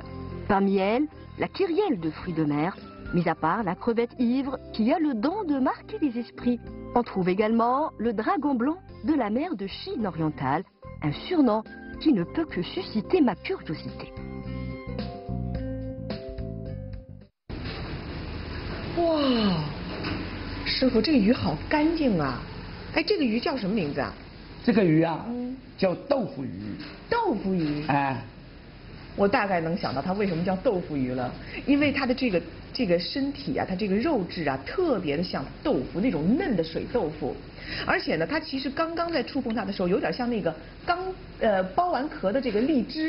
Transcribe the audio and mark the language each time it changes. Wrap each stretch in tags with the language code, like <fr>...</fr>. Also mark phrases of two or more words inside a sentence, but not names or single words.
<fr>Parmi elles, la kyrielle de fruits de mer, mis à part la crevette ivre qui a le don de marquer les esprits. On trouve également le dragon blanc de la mer de Chine orientale, un surnom qui ne peut que susciter ma curiosité.</fr> <zh>哇，师傅，这个鱼好干净啊！哎，这个鱼叫什么名字啊？这个鱼啊，叫豆腐鱼。豆腐鱼。哎，我大概能想到它为什么叫豆腐鱼了，因为它的这个身体啊，它这个肉质啊，特别的像豆腐那种嫩的水豆腐，而且呢，它其实刚刚在触碰它的时候，有点像那个刚剥完壳的这个荔枝。</zh>